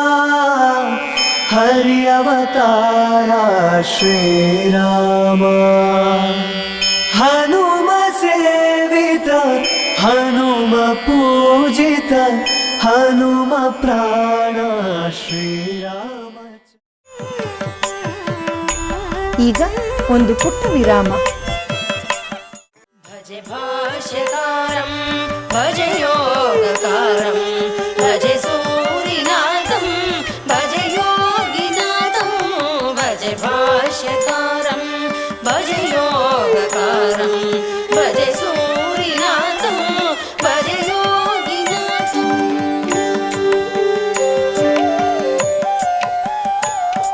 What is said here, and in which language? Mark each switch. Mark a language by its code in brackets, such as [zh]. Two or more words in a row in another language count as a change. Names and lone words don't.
[sa] ಹರಿ ಅವತಾರ ಶ್ರೀರಾಮ ಹನುಮ ಸೇವಿತ ಹನುಮ ಪೂಜಿತ ಹನುಮ ಪ್ರಾಣ ಶ್ರೀರಾಮ. [kn] ಈಗ ಒಂದು ಪುಟ್ಟ ವಿರಾಮ. [sa] ಭಜೆ ಭಾಷ್ಯಕಾರಂ ಭಜೆ ಯೋಗಕಾರಂ ಭಜೆ ಸೂರಿನಾಥಂ ಭಜೆ ಯೋಗಿನಾಥಂ ಭಜೆ ಭಾಷ್ಯಕಾರಂ ಭಜೆ ಯೋಗಕಾರಂ ಭಜೆ ಸೂರಿನಾಥಂ ಭಜೆ ಯೋಗಿನಾಥಂ.